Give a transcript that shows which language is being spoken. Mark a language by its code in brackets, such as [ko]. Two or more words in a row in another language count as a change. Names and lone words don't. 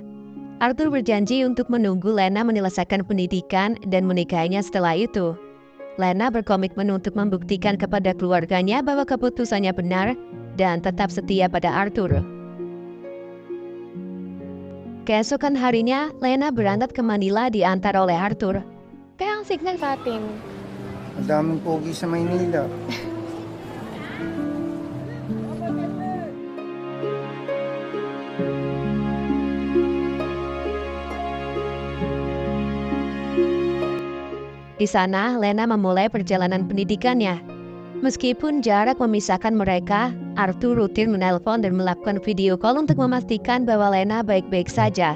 [id] Arthur berjanji untuk menunggu Lena menyelesaikan pendidikan dan menikahinya setelah itu. Lena berkomitmen untuk membuktikan kepada keluarganya bahwa keputusannya benar dan tetap setia pada Arthur. Keesokan harinya, Lena berangkat ke Manila diantar oleh Arthur. [tl] Kaya ang signal sa atin. Ang daming pogi sa Maynila. [id] Di sana, Lena memulai perjalanan pendidikannya. Meskipun jarak memisahkan mereka, Arthur rutin menelpon dan melakukan [en] video call [id] untuk memastikan bahwa Lena baik-baik saja.